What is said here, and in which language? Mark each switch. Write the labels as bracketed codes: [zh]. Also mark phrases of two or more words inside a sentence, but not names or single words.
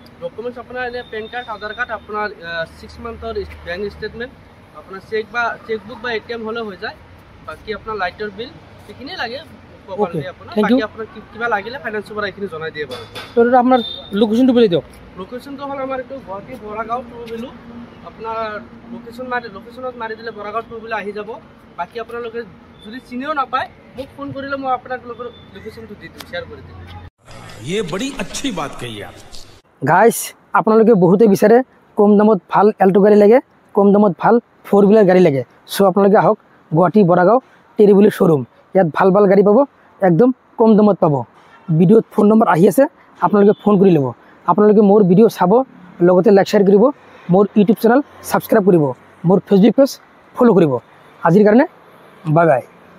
[as] ডকুমেণ্টছ আপোনাৰ এনে পেন কাৰ্ড আধাৰ কাৰ্ড আপোনাৰ 6 মান্থৰ [en] bank statement [as] আপোনাৰ চেকবুক বা ATM হ'লে হৈ যায় বাকী আপোনাৰ লাইটৰ বিল সেইখিনিয়ে লাগে কিবা লাগিলে ফাইনেন্সৰ পৰা এইখিনি জনাই দিয়ে বাৰু আপোনাৰ লোকেশ্যনটো বুলি দিয়ক লোকেশ্যনটো হ'ল আমাৰ এইটো গুৱাহাটী বৰাগাঁও টুবিলো আপোনাৰ লোকেশ্যনত মাৰি দিলে বৰাগাঁও টুবিলো আহি যাব বাকী আপোনালোকে যদি চিনিও নাপায় মোক ফোন কৰিলে মই আপোনালোকৰ লোকেশ্যনটো দি দিম শ্বেয়াৰ কৰি দিম [hi] ये बड़ी अच्छी बात कही आप [as] গাইজ আপোনালোকে বহুতে বিচাৰে কম দামত ভাল এল্টো গাড়ী লাগে কম দামত ভাল 4-wheeler গাড়ী লাগে চ' আপোনালোকে আহক গুৱাহাটী বৰাগাঁও টেৰিবুলি শ্ব'ৰুম ইয়াত ভাল ভাল গাড়ী পাব একদম কম দামত পাব ভিডিঅ'ত [en] phone number [as] আহি আছে আপোনালোকে ফোন কৰি ল'ব আপোনালোকে মোৰ ভিডিঅ' চাব লগতে [en] like share [as] কৰিব মোৰ ইউটিউব চেনেল ছাবস্ক্ৰাইব কৰিব মোৰ ফেচবুক পেজ ফ'ল' কৰিব আজিৰ কাৰণে [en] bye bye